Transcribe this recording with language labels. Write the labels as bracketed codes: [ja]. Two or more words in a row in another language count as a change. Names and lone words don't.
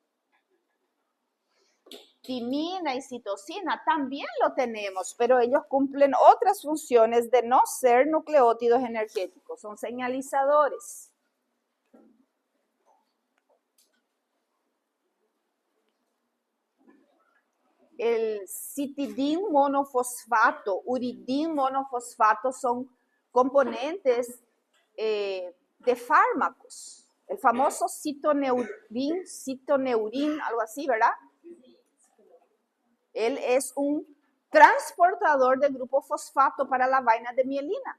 [es] Timina y citosina también lo tenemos, pero ellos cumplen otras funciones de no ser nucleótidos energéticos, son señalizadores. El citidin monofosfato, uridin monofosfato son componentes de fármacos. El famoso citoneurin, algo así, ¿verdad? Él es un transportador de grupo fosfato para la vaina de mielina.